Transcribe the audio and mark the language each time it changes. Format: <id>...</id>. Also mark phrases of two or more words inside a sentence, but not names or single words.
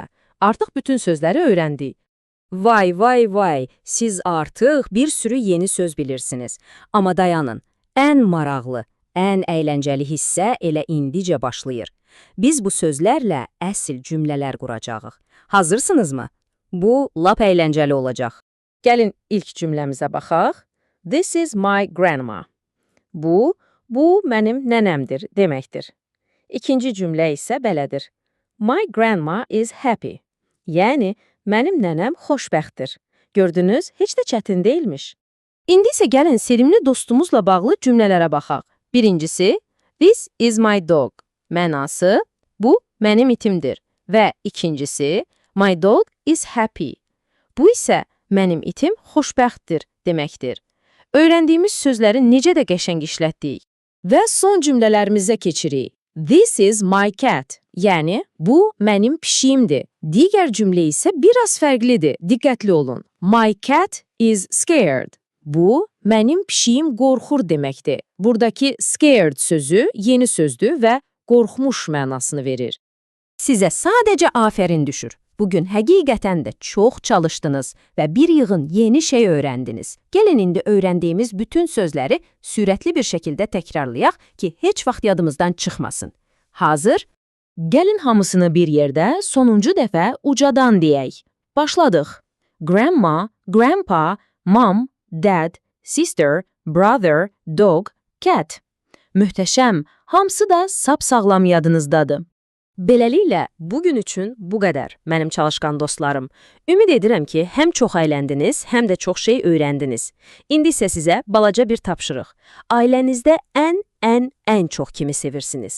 <az>Artıq bütün sözləri öyrəndik. Vay, siz artıq bir sürü yeni söz bilirsiniz. Amma dayanın, ən maraqlı, ən əyləncəli hissə elə indicə başlayır. Biz bu sözlərlə əsl cümlələr quracağıq. Hazırsınızmı? Bu, lap əyləncəli olacaq. Gəlin ilk cümləmizə baxaq.</az> <en>This is my grandma.</en> <az>Bu mənim nənəmdir deməkdir. İkinci cümlə isə belədir.</az> <en>My grandma is happy.</en> <az>Yəni, mənim nənəm xoşbəxtdir. Gördünüz, heç də çətin deyilmiş. İndi isə gəlin sevimli dostumuzla bağlı cümlələrə baxaq. Birincisi,</az> <en>this is my dog.</en> <az>Mənası, bu mənim itimdir. Və ikincisi,</az> <en>my dog is happy.</en> <az>Bu isə mənim itim xoşbəxtdir deməkdir. Öyrəndiyimiz sözləri necə də qəşəng işlətdik. Və son cümlələrimizə keçirik.</az> <en>This is my cat.</en> <az>Yəni, bu mənim pişiyimdir. Digər cümlə isə biraz fərqlidir. Diqqətli olun.</az> <en>My cat is scared.</en> <az>Bu, mənim pişiyim qorxur deməkdir. Buradakı scared sözü yeni sözdür və qorxmuş mənasını verir. Sizə sadəcə afərin düşür. Bugün həqiqətən də çox çalışdınız və bir yığın yeni şey öyrəndiniz. Gəlin indi öyrəndiyimiz bütün sözləri sürətli bir şəkildə təkrarlayaq ki, heç vaxt yadımızdan çıxmasın. Hazır? Gəlin hamısını bir yerdə sonuncu dəfə ucadan deyək. Başladıq.</az> <en>Grandma, grandpa, mom, dad, sister, brother, dog, cat.</en> <az>Möhtəşəm, hamısı da sapsağlam yadınızdadır. Beləliklə, bugün üçün bu qədər, mənim çalışqan dostlarım. Ümid edirəm ki, həm çox əyləndiniz, həm də çox şey öyrəndiniz. İndi isə sizə balaca bir tapşırıq. Ailənizdə ən çox kimi sevirsiniz?</az>